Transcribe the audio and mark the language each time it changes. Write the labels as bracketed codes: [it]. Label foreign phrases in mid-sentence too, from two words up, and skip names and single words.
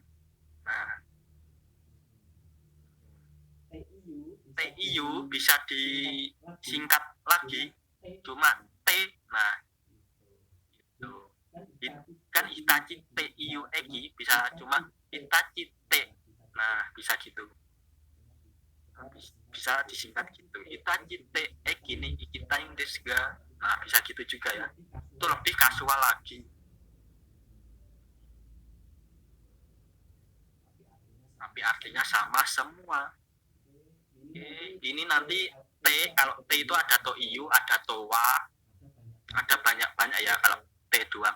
[id] Nah, Teiyu bisa disingkat lagi cuma T. Nah, gitu. Kan Hitachi Teiyu Eki bisa cuma Hitachi T. Nah, bisa gitu. Bisa disingkat gitu. [ja] Hitachi T Eki ni ikitain desu ga. [id] Nah, bisa gitu juga ya. Itu lebih kasual lagi. Tapi artinya sama semua. Oke, ini nanti T, kalau T itu ada Toiyu, ada Towa, ada banyak ya kalau T doang.